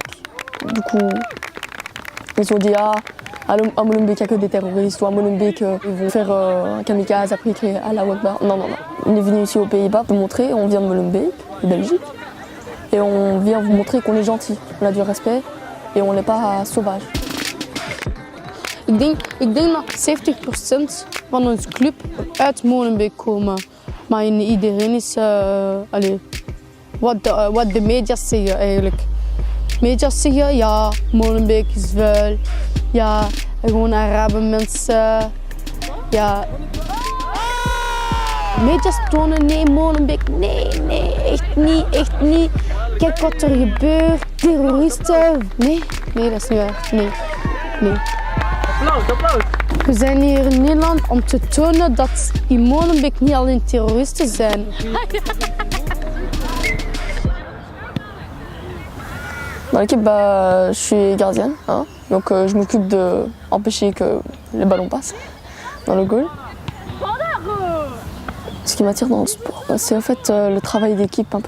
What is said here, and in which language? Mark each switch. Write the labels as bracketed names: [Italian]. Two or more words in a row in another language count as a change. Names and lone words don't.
[French] Du coup, ils ont dit à Molenbeek il n'y a que des terroristes, ou à Molenbeek ils vont faire un kamikaze, après crier [Arabic] الله أكبر. [French] Non. On est venu ici aux Pays-Bas pour montrer, on vient de Molenbeek, de Belgique, et on vient vous montrer qu'on est gentil, on a du respect et on n'est pas sauvage. [Dutch] Ik denk dat 70% van onze club uit Molenbeek komen. Maar iedereen is wat de media zeggen eigenlijk. Media zeggen ja, Molenbeek is vuil. Ja, gewoon Arabe mensen. Ja. Media tonen nee, Molenbeek, nee, echt niet. Kijk wat er gebeurt, terroristen. Nee, dat is niet waar. Nee. Applaus. We zijn hier in Nederland om te tonen dat in Molenbeek niet alleen terroristen zijn. [French] Dans l'équipe, je suis gardienne, hein, donc je m'occupe d'empêcher que les ballons passent dans le goal. Ce qui m'attire dans le sport, c'est en fait le travail d'équipe un peu.